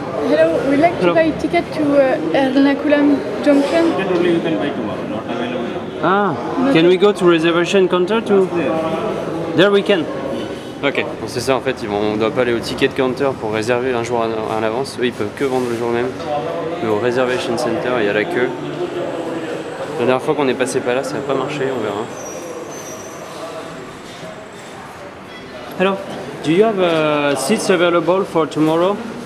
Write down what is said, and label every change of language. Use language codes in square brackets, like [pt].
[en] Hello, we'd like to buy a ticket to Ernakulam Junction. You can buy tomorrow, not available. Ah, can we go to reservation counter to... There we can. [fr] Ok, bon, c'est ça en fait, on doit pas aller au ticket counter pour réserver un jour à l'avance. Eux ils peuvent que vendre le jour même. Mais au reservation center il y a la queue. La dernière fois qu'on est passé par là ça n'a pas marché, on verra. [en] Hello, do you have seats available for tomorrow?